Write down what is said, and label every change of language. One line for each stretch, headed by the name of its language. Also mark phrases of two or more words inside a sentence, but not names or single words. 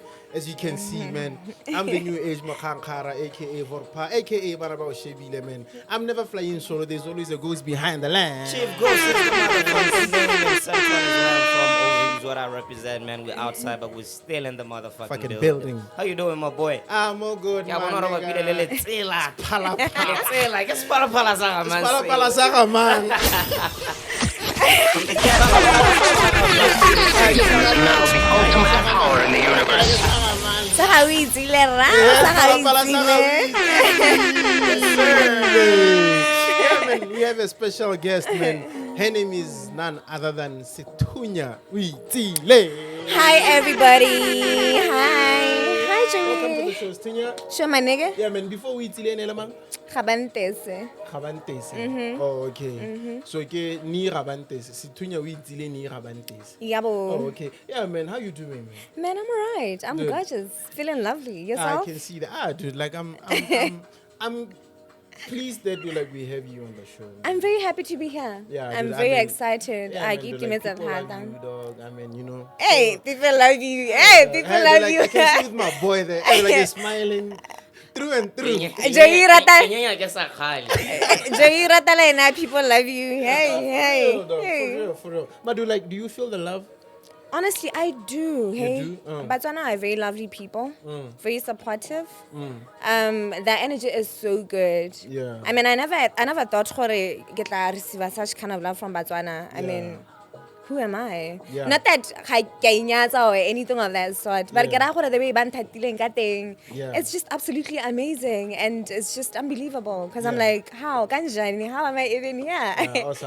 English: As you can see, man, I'm the new age Makankara, aka Vorpa, aka Barabao Shebile, man. I'm never flying solo, there's always a ghost behind the line. Chief Ghost is the motherfucking name, and Sethunya as well from Overview is what I represent, man. We're outside, but we're still in the motherfucking building. How you doing, my boy? I'm all good, Yeah, man. we're not about to let Tsila. Pala. Tsila, get Pala Saga, man. Pala Saga, man. This station is now the ultimate power in the universe. Oitsile, Yeah, man, we have a special guest, man. Her name is none other than Sethunya Oitsile. Hi, everybody. Hi, Joey. Welcome to the show, Sethunya. Show my nigga. Yeah, man, before Oitsile, Nelamang. Gabantese. Oh, okay. So, okay, ni Rabantes. Sethunya Oitsile ni Rabantes. Yabo. Oh, okay. Yeah, man, how you doing, man? Man, I'm alright. I'm Good. gorgeous. Feeling lovely. I Yourself? can see that. Dude, like I'm pleased that we have you on the show. I'm very happy to be here. Yeah, I'm dude, very I mean, excited. Yeah, I man, keep dude, like, you people hard love you, down. dog. I mean, you know. Hey, people love you. Hey, people Hey, love like, you. I can see with my boy there. Hey, like he's smiling through and through. Joey Rata. Rata. Joey Rata, like, people love you. Hey, For real, dog, hey. for real. But do you feel the love? Honestly, I do. Hey, do? Batswana are very lovely people, very supportive. Their energy is so good. Yeah. I mean, I never thought
Tswana: gore ke tla
English: receive such kind of love from Batswana. I mean, who am I? Yeah. Not that I or anything of that sort, but Yeah. the way Yeah. it's just absolutely amazing and it's just unbelievable because I'm Yeah. like, how am I even here? awesome.